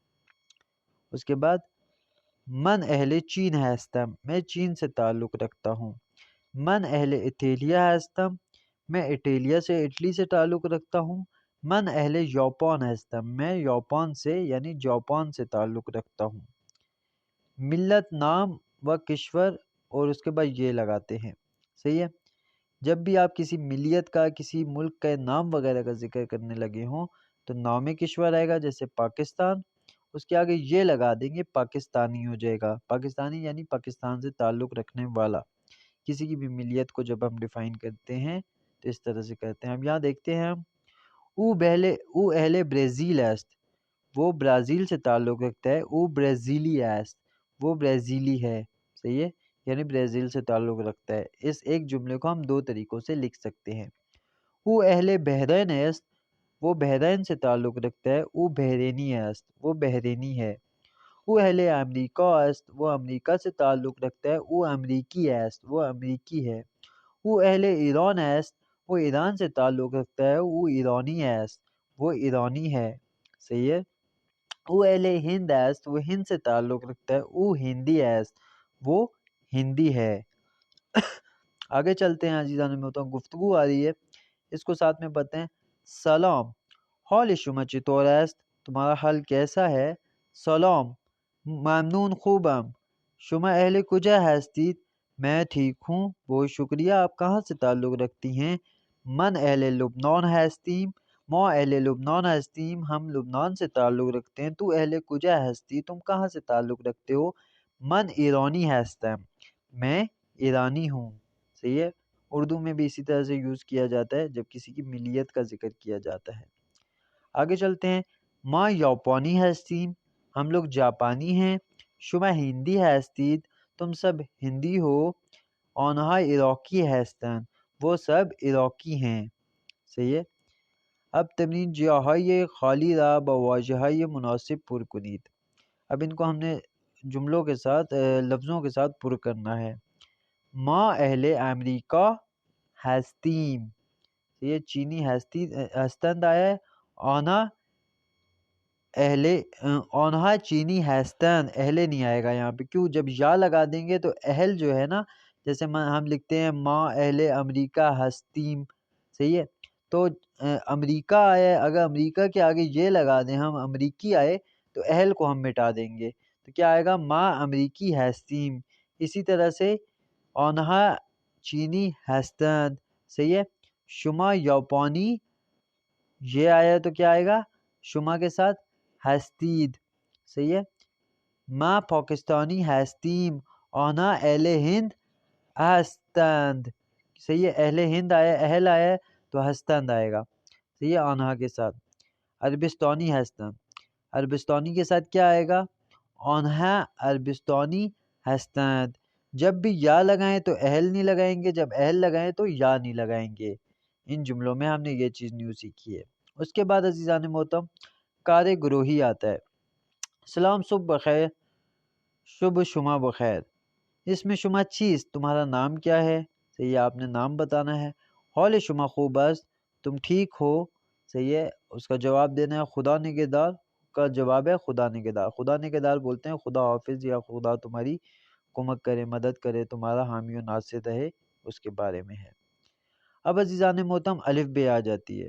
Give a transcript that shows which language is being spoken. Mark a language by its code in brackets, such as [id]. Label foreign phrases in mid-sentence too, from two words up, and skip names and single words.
[ur] اس کے بعد [fa] من اہل چین ہستم، [ur] میں چین سے تعلق رکھتا ہوں۔ [fa] من اہل ایتھیلیا ہستم، [ur] میں ایٹیلیا سے، اٹلی سے تعلق رکھتا ہوں۔ [fa] من اہل یوپان ہستم، [ur] میں یوپان سے یعنی جاپان سے تعلق رکھتا ہوں۔ [fa] ملت، نام و کشور، [ur] اور اس کے بعد یہ لگاتے ہیں۔ صحیح ہے۔ جب بھی آپ کسی ملیت کا، کسی ملک کا نام وغیرہ کا ذکر کرنے لگے ہوں تو نام کشور آئے گا، جیسے پاکستان، اس کے آگے یہ لگا دیں گے پاکستانی ہو جائے گا. پاکستانی یعنی پاکستان سے تعلق رکھنے والا. کسی کی بھی ملیت کو جب ہم ڈیفائن کرتے ہیں تو اس طرح سے کرتے ہیں. اب یہاں دیکھتے ہیں ہم [fa] او اہل برازیل است، [ur] وہ برازیل سے تعلق رکھتا ہے. [fa] او برازیلی است، [ur] وہ برازیلی ہے. صحیح ہے، یعنی برازیل سے تعلق رکھتا ہے. اس ایک جملے کو ہم دو طریقوں سے لکھ سکتے ہیں. [fa] او اہل بحرین است، [ur] وہ بحرین سے تعلق رکھتا ہے. [fa] او بحرینی است، [ur] وہ بحرینی ہے. [fa] او اہل امریکہ است، [ur] وہ امریکہ سے تعلق رکھتا ہے. [fa] او امریکی است، [ur] وہ امریکی ہے. [fa] او اہل ایران است، [ur] وہ ایران سے تعلق رکھتا ہے. [fa] او ایرانی است، [ur] وہ ایرانی ہے. صحیح ہے. [fa] او اہل ہند است، [ur] وہ ہند سے تعلق رکھتا ہے. [fa] او ہندی است، [ur] وہ ہندی ہے. آگے چلتے ہیں عزیزان محترم، گفتگو آ رہی ہے، اس کو ساتھ میں پڑھتے ہیں. [fa] سلام، حال شما چطور است؟ [ur] تمہارا حال کیسا ہے؟ [fa] سلام، ممنون، خوبم. شما اہل کجا هستید؟ [ur] میں ٹھیک ہوں، بہت شکریہ. آپ کہاں سے تعلق رکھتی ہیں؟ [fa] من اہل لبنان هستیم، ما اہل لبنان هستیم، [ur] ہم لبنان سے تعلق رکھتے ہیں. [fa] تو اہل کجا هستی، [ur] تم کہاں سے تعلق رکھتے ہو؟ [fa] من ایرانی هستم، [ur] میں ایرانی ہوں. صحیح ہے. اردو میں بھی اسی طرح سے یوز کیا جاتا ہے جب کسی کی ملیت کا ذکر کیا جاتا ہے. آگے چلتے ہیں. [fa] ما یاپانی هستیم، [ur] ہم لوگ جاپانی ہیں. [fa] شما ہندی هستید، [ur] تم سب ہندی ہو. [fa] آنها عراقی هستند، [ur] وہ سب عراقی ہیں. صحیح ہے. [fa] اب تمرین جاهای خالی را با واژه‌های مناسب پر کنید. [ur] اب ان کو ہم نے جملوں کے ساتھ لفظوں کے ساتھ پر کرنا ہے. [fa] ما اہل امریکہ هستیم، [ur] یہ [fa] چینی هستند [ur] آیا ہے. [fa] آنا اہل، آنها چینی هستند، [ur] اہل نہیں آئے گا یہاں پہ. کیوں؟ جب یا لگا دیں گے تو اہل جو ہے نا، جیسے ہم لکھتے ہیں [fa] ما اہل امریکہ ہستیم. [ur] صحیح ہے. تو امریکہ آئے، اگر امریکہ کے آگے یہ لگا دیں ہم، امریکی آئے، تو اہل کو ہم مٹا دیں گے. تو کیا آئے گا؟ [fa] ما امریکی ہستیم. [ur] اسی طرح سے [fa] آنها چینی ہستند. [ur] صحیح ہے. [fa] شما یاپانی، [ur] یہ آیا تو کیا آئے گا؟ شما کے ساتھ ہستید. صحیح ہے. [fa] ما پاکستانی ہستیم، آنها اہل ہند ہستند. [ur] صحیح ہے. اہل ہند آیا، اہل آیا تو ہستند آئے گا. صحیح ہے، آنها کے ساتھ. [fa] عربستانی ہستند، [ur] عربستانی کے ساتھ کیا آئے گا؟ [fa] آنها عربستانی ہستند. [ur] جب بھی یا لگائیں تو اہل نہیں لگائیں گے، جب اہل لگائیں تو یا نہیں لگائیں گے. ان جملوں میں ہم نے یہ چیز نیو سیکھی ہے. اس کے بعد عزیزان محترم [fa] کار گروہی [ur] آتا ہے. [fa] سلام، صبح بخیر، شب شما بخیر. [ur] اس میں شما چیز، تمہارا نام کیا ہے؟ صحیح ہے، آپ نے نام بتانا ہے. [fa] حال شما خوب است، [ur] تم ٹھیک ہو. صحیح ہے. اس کا جواب دینا ہے. خدا نگہدار کا جواب ہے خدا نگہدار. خدا نگہدار بولتے ہیں خدا حافظ، یا خدا تمہاری کمک کرے، مدد کرے، تمہارا حامی و ناصر رہے، اس کے بارے میں ہے. اب عزیزان محترم الف بے آ جاتی ہے.